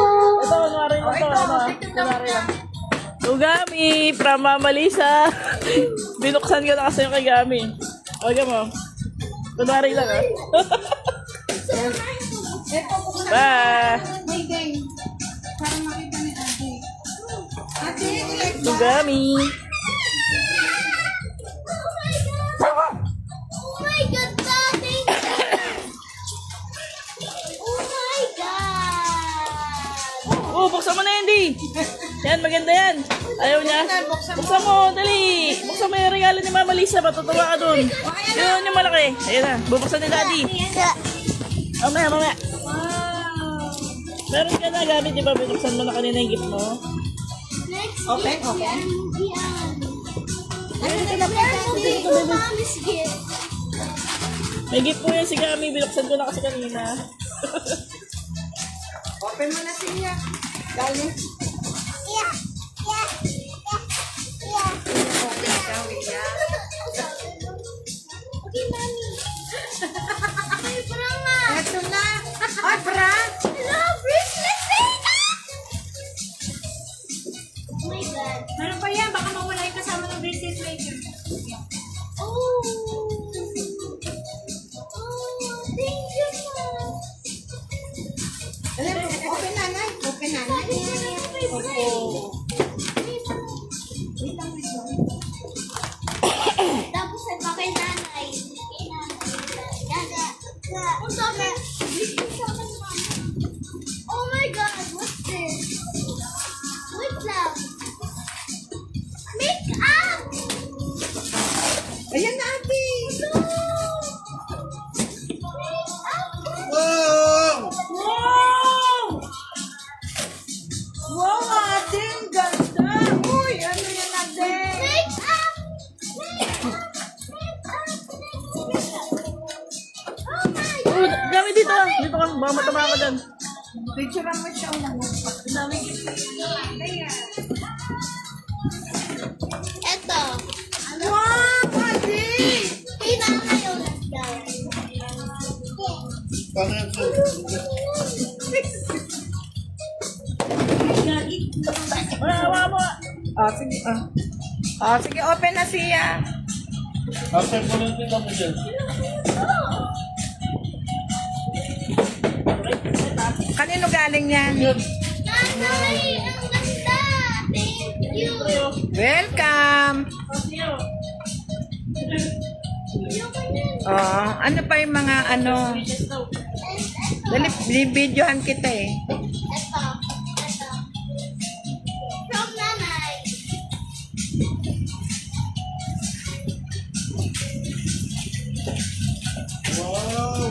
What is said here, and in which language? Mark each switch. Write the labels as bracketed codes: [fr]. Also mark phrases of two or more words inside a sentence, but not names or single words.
[tl] Ito, kunwari lang to. Ano, kunwari lang. Ugami, from Mama Lisa. Binuksan ko na kasi yung kay Gami. Okay mo. Kunwari lang, ah. Eto, buksan na. [en] Bye! [tl] May game. Para makita ni Ate. Ate, ulit ba? Ugami. [en] Oh my God, Daddy! Oh my God! [tl] Oh, buksan mo na yan, Di. Yan, maganda yan. Ayaw niya. Buksan mo, dali. Buksan mo yung regalo ni Mama Lisa. Matutuwa ka dun. Yun yung malaki. Ayun na. Bubuksan ni Daddy. Mamaya, mamaya. [en] Wow! [tl] Meron ka na gamit, di ba? Binuksan mo na kanina yung gift mo. [en] Next Open, gift open. [tl] yan. Yan. Meron [en] Moving to Mommy's gift. [tl] May gift po yan si Gami. Binuksan ko na kasi kanina. Open mo na siya. Dali. [en] Yeah. Yeah. Yeah. [tl] Open ka, Willa. Okay, Mommy. Ay, parang nga. Eto na. Ay, bra. [en] Hello, bracelet maker! Oh my God. [tl] Meron pa yan. Baka mawala yung kasama ng [en] bracelet maker. Oh. Oh, thank you, Mom. [tl] Dali, open na, Nay. Open na, Nay. Tapos ay pa kay nanay. Kay nanay. Dada. Ang sabi. Bigyan sa akin, Mama. [en] Oh my God, what's this? Wait lang. Make up! [tl] Ayan na, Ate. [en] No! Make up! Wow! [tl] Wow! Wow, Ate. Ang ganda. Uy, ano yan, Ate? [en] Make up! Make up! Make up! Oh my Oh, God! [tl] Gami dito ka. Dito ka. Baka matama ka dyan. Picture mo siya ulang. Eto. [en] Wow, Ate. [tl] Kay nanay ulit, guys. Paano yan, sir? Hawa mo. Sige. Sige, open na siya. After po lang din kami dyan. Kanino galing yan? Yun. Nanay, ang ganda! [en] Thank you! Welcome! [tl] Oh, ano pa yung mga ano? Dali, binibidyohan kita eh. Eto. Eto. From nanay. [en] Wow!